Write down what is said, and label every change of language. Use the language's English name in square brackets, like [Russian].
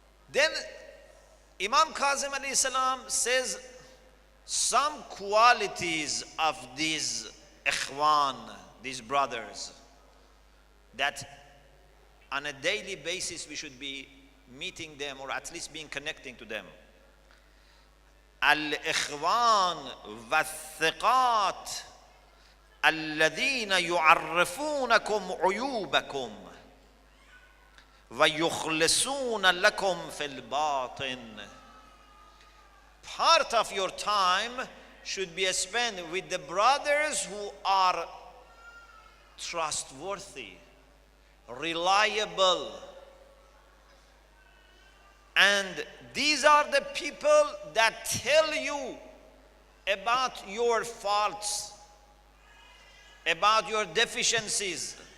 [English] Then, Imam Kazim alayhi salam says some qualities of these ikhwan, these brothers, that on a daily basis we should be meeting them, or at least being connecting to them. [Arabic] Al-ikhwan wa-thiqat الذين يعرفونكم عيوبكم ويخلصون لكم في الباطن. [English] Part of your time should be spent with the brothers who are trustworthy, reliable. And these are the people that tell you about your faults, about your deficiencies.